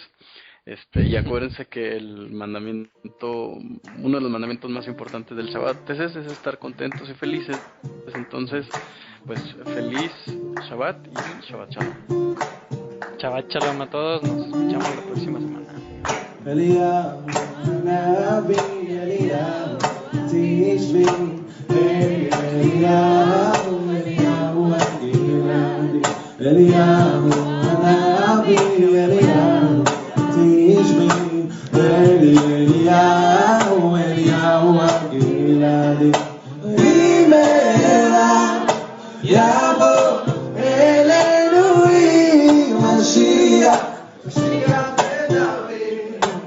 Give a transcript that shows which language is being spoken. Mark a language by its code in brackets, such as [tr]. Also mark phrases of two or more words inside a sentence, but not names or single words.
[es] Y acuérdense que el mandamiento, uno de los mandamientos más importantes del Shabbat es estar contentos y felices. Entonces, pues feliz Shabbat y [he] שבת שלום. שבת שלום [es] a todos, nos escuchamos la próxima semana. [he] אליהו הנביא, אליהו התשבי, אליהו הגלעדי, אליהו הנביא, אליהו התשבי, אליהו הגלעדי, במהרה יבוא אלינו משיח, משיח דוד.